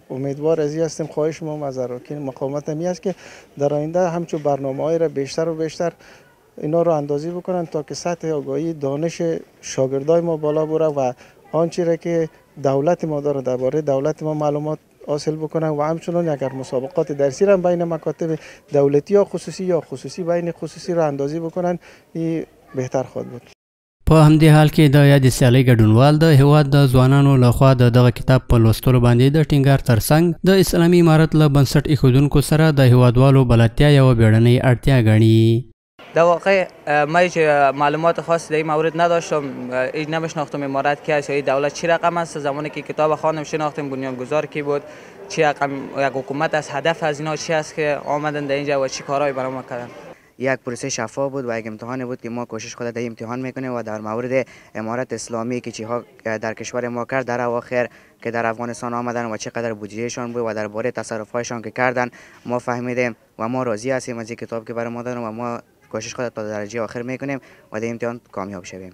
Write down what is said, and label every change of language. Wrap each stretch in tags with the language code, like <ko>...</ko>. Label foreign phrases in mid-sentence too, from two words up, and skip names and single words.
<fa>امیدوار از این هستیم، خواهش ما از اراکین مقاومت همی است که در آینده همچون برنامه‌های را بیشتر و بیشتر اینا رو اندازی بکنن تا که سطح آگاهی دانش شاگردای ما بالا بره و آنچه را که دولت ما داره درباره دولت ما معلومات حاصل بکنن و همچنین اگر مسابقات درسی را بین مکاتب دولتی یا خصوصی بین خصوصی را اندازی بکنن این بهتر خواهد بود.</fa> <ps>په همدې حال کې د یادې سیالۍ ګډونوال د هیواد د ځوانانو لخوا د دغه کتاب په لوستلو باندې د ټینګار ترڅنګ د اسلامي امارت له بنسټ ایښودونکو سره د هیوادوالو بلدتیا یوه بیړنۍ اړتیا ګڼي.</ps> <fa>در واقع ما هیچ معلومات خاصی در این مورد نداشتم، نمیشناختم امارت کی است یا دولت چی رقم است. زمانی که کتاب خواندم شناختم بنیانگذار کی بود، چی رقم یک حکومت است، هدف از اینا چی است که آمدن در اینجا و چی کارهایی برای ما کردن. یک پروسه شفاف بود و یک امتحان بود که ما کوشش خود در امتحان میکنیم و در مورد امارت اسلامی که چیها در کشور ما کرد در اواخر که در افغانستان آمدن و چقدر بودجهشان بود و درباره تصرف‌هایشان که کردن ما فهمیدیم و ما راضی هستیم از این کتاب که برای ما دادن و ما کوشش خود تا درجه آخر میکنیم و در امتحان کامیاب شویم.</fa>